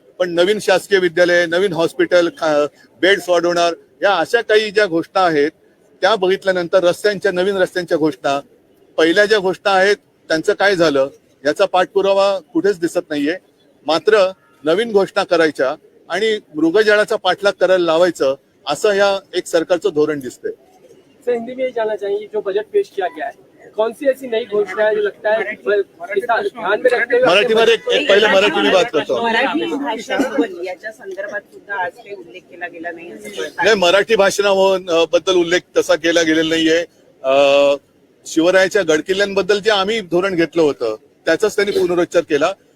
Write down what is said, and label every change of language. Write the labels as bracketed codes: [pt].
[mr] पण नवीन शासकीय विद्यालय, नवीन हॉस्पिटल, बेड्स वाढवणार, या अशा काही ज्या घोषणा आहेत त्या बघितल्यानंतर नवीन रस्त्यांच्या घोषणा, पहिल्या ज्या घोषणा आहेत त्यांचं काय झालं याचा पाठपुरावा कुठेच दिसत नाहीये. मात्र नवीन घोषणा करायच्या आणि मृगजळाचा पाठलाग करायला लावायचं असं या एक सरकारचं धोरण दिसतंय. [hi] सर, हिंदी में ये जानना चाहिए, जो बजट पेश किया गया है कौन सी ऐसी नई घोषणा है जो लगता है ध्यान में रखते हुए [mr] मराठीमध्ये पहिले मराठी मी बात करतो. मराठी भाषण याच्या संदर्भात सुद्धा आज काही उल्लेख केला गेला नाही, मराठी भाषणाबद्दल उल्लेख तसा केला गेलेला नाहीये. शिवरायाच्या गडकिल्ल्यांबद्दल जे आम्ही धोरण घेतलं होतं त्याचाच त्यांनी पुनरुच्चार केला.